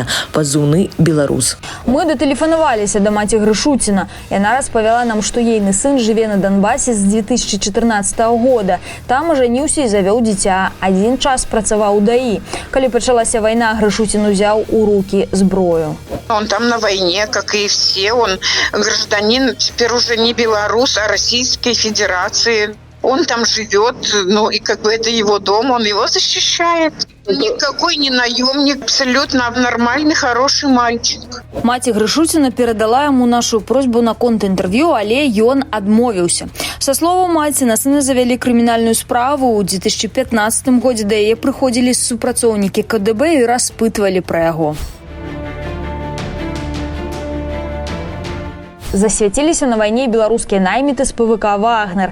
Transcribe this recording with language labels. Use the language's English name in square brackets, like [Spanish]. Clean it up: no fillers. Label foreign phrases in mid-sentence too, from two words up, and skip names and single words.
[Belarusian] Пазыўны «Беларус». Мы датэлефанаваліся да маці Грышуціна. Яна распавяла нам, што ейны сын жыве на Донбасе з 2014 года. Там ажаніўся і завёў дзіця. Адзін час працаваў у ДАІ. Калі пачалася вайна, Грышуцін узяў у рукі зброю. [Russian] Он там на войне, как и все. Он гражданин, теперь уже не белорус, а Российской Федерации. Он там живет, ну и как бы это его дом, он его защищает. Никакой не наемник, абсолютно нормальный, хороший мальчик. [Belarusian] Маці Грышуціна перадала яму нашу просьбу наконт інтэрв'ю, але ён адмовіўся. Са словаў маці, на сына завялі крымінальную справу. У 2015 годзе да яе прыходзілі супрацоўнікі КДБ і распытвалі пра яго. Засвяціліся на вайне беларускія найміты з ПВК «Вагнер».